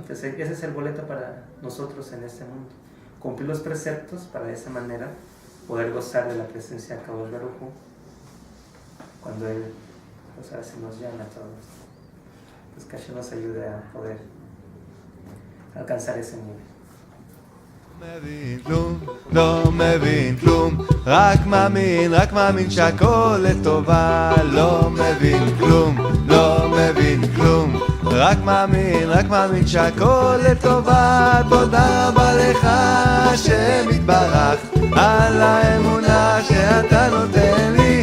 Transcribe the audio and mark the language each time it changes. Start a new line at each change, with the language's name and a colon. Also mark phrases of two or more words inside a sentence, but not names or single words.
Spanish: Entonces ese es el boleto para nosotros en este mundo. Cumplir los preceptos para de esa manera poder gozar de la presencia de
Hebrew: קדוש ברוך הוא
Spanish: cuando Él pues ahora se nos llama a todos. Pues que Hashem nos ayude a poder alcanzar ese nivel.
Hebrew: לא מבין כלום, רק מאמין שהכל לטובה. לא מבין כלום, לא מבין כלום, רק מאמין שהכל לטובה. תודה רבה לך השם יתברך על האמונה שאתה נותן לי.